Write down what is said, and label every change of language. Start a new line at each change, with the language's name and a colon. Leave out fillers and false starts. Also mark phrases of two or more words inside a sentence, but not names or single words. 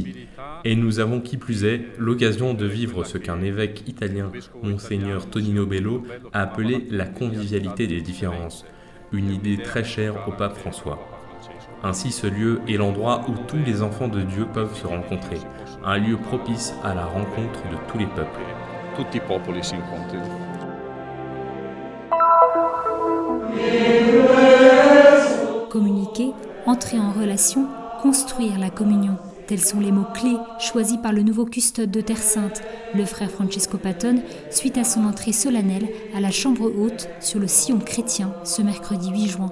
French: Et nous avons qui plus est l'occasion de vivre ce qu'un évêque italien, Monseigneur Tonino Bello, a appelé la convivialité des différences, une idée très chère au pape François. Ainsi, ce lieu est l'endroit où tous les enfants de Dieu peuvent se rencontrer, un lieu propice à la rencontre de tous les peuples.
Italian: Tutti i popoli si incontrano.
French: Communiquer, entrer en relation, construire la communion. Tels sont les mots-clés choisis par le nouveau custode de Terre Sainte, le frère Francesco Patton, suite à son entrée solennelle à la chambre haute sur le sillon chrétien ce mercredi 8 juin.